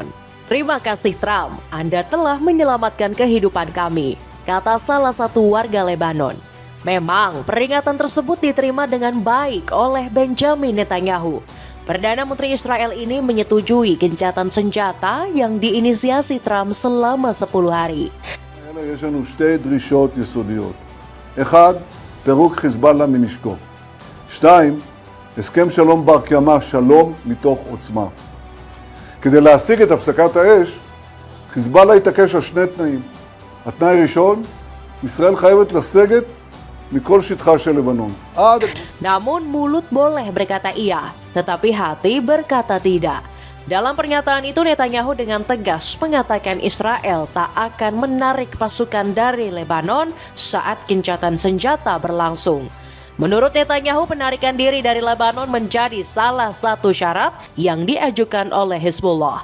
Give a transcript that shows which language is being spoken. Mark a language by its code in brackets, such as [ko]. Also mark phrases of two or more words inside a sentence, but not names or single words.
[id] Terima kasih Trump, Anda telah menyelamatkan kehidupan kami, kata salah satu warga Lebanon. Memang peringatan tersebut diterima dengan baik oleh Benjamin Netanyahu. Perdana Menteri Israel ini menyetujui gencatan senjata yang diinisiasi Trump selama 10 hari. [he] יש לנו שתי דרישות יסודיות. אחד, פירוק חיזבאללה מנשקו. שתיים, הסכם שלום בר קיימא, שלום מתוך עוצמה. כדי להשיג את הפסקת האש, חיזבאללה התעקש על שני תנאים. התנאי הראשון, ישראל חייבת לסגת מכל שטחה של לבנון. עד... [id] Namun mulut boleh berkata iya, tetapi hati berkata tidak. Dalam pernyataan itu Netanyahu dengan tegas mengatakan Israel tak akan menarik pasukan dari Lebanon saat gencatan senjata berlangsung. Menurut Netanyahu, penarikan diri dari Lebanon menjadi salah satu syarat yang diajukan oleh Hizbullah.